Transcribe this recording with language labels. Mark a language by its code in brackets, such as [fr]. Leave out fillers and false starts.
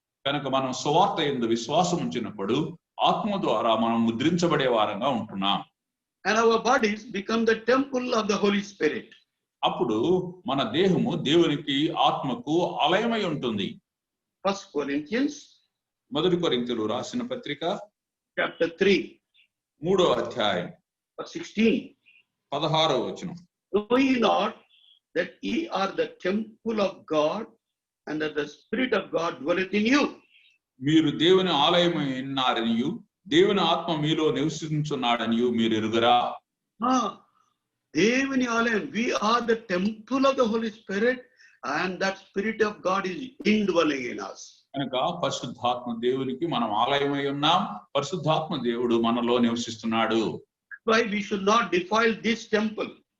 [te] కనుక మనం సువార్త యందు విశ్వాసం ఉంచినప్పుడు ఆత్మ ద్వారా మనం ముద్రించబడే వారంగా ఉంటున్నాం. [en] And our bodies become the temple of the Holy Spirit. [te] అప్పుడు మన దేహము దేవునికి ఆత్మకు ఆలయమై ఉంటుంది. [en] 1 Corinthians [te] మొదటి కొరింథీయులు రాసిన పత్రిక [en] chapter 3 [te] 3వ అధ్యాయం [en] verse 16. [te] 16వ వచనం. [en] Know ye not that ye are the temple of God, and that the Spirit of God dwelleth in you? [te] మీరు దేవుని ఆలయమై ఉన్నారనియు దేవుని ఆత్మ మీలో నివసించున్నాడనియు మీరు ఎరుగరా? దేవుని ఆలయం, [en] we are the temple of the Holy Spirit, and that Spirit of God is indwelling in us. [te] కనుక పరిశుద్ధాత్మ దేవునికి మనం ఆలయమై ఉన్నాం, పరిశుద్ధాత్మ దేవుడు మనలో నివసిస్తున్నాడు. [en] Why we should not defile this temple?